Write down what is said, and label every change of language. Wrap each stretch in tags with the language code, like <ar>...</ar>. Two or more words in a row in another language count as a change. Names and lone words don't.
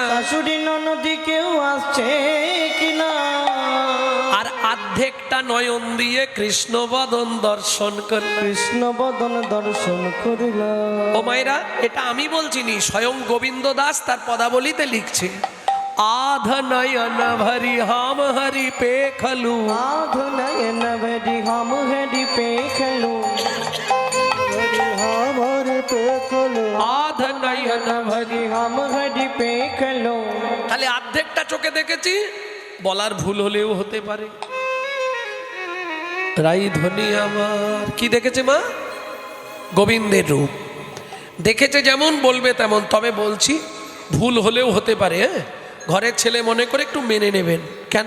<bn>আর অর্ধেকটা নয়ন দিয়ে কৃষ্ণ বদন দর্শন করলাম। ও মায়েরা, এটা আমি বলছিনি, স্বয়ং গোবিন্দ দাস তার পদাবলিতে লিখছে।</bn> <mai>आध नयन भरी हम हरि पे खलू। आध नयन भरी हम हरि पे खलू। आध नयन भरी हम हरि पे खलू।</mai> <bn>তাহলে অর্ধেকটা চোখে দেখেছি, বলার ভুল হলেও হতে পারে। রাই ধ্বনি আমার কি দেখেছে মা? গোবিন্দের রূপ দেখেছে, যেমন বলবে তেমন। তবে বলছি ভুল হলেও হতে পারে। ঘরের ছেলে মনে করে একটু মেনে নেবেন। কেন?</bn>